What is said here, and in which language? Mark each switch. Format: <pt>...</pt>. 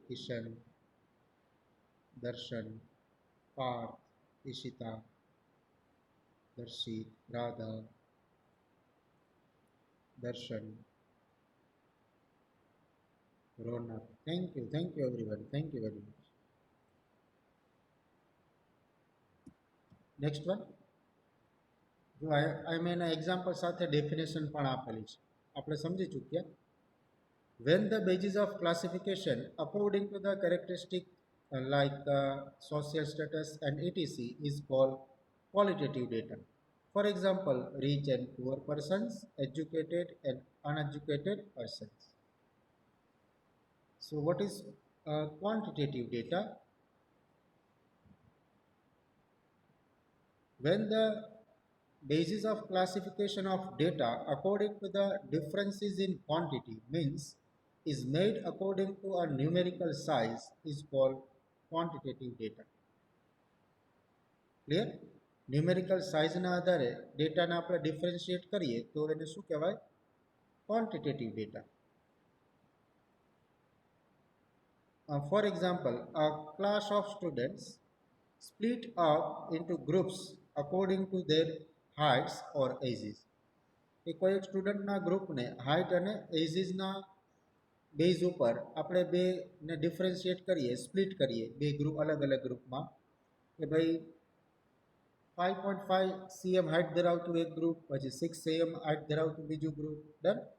<gu>કિશન, દર્શન, પાર્થ, ઈશિતા, દર્શિત, રાધા, દર્શન, રોનક.</gu> <en>Thank you everyone. Thank you very much. Next one.</en> <gu>જો આ મેં એના એક્ઝામ્પલ સાથે ડેફિનેશન પણ આપેલી છે. આપણે સમજી ચૂક્યા.</gu> <en>When the basis of classification according to the characteristic like social status and etc is called qualitative data. For example, rich and poor persons, educated and uneducated persons. So what is quantitative data? When the basis of classification of data according to the differences in quantity means is made according to a numerical size is called quantitative data. Clear?</en> <gu>Numerical સાઇઝના આધારે ડેટાને આપણે differentiate કરીએ તો એને શું કહેવાય? Quantitative data.</gu> <en>For example, a class of students split up into groups according to their heights or ages.</en> <gu>કે કોઈ એક સ્ટુડન્ટના ગ્રુપને હાઇટ અને એજીસના બેઝ ઉપર આપણે બેને ડિફરન્શિએટ કરીએ, સ્પ્લિટ કરીએ બે ગ્રુપ, અલગ અલગ ગ્રુપમાં, કે ભાઈ 5.5 cm હાઇટ ધરાવતું એક ગ્રુપ, પછી 6 cm હાઇટ ધરાવતું બીજું ગ્રુપ. ડન.</gu>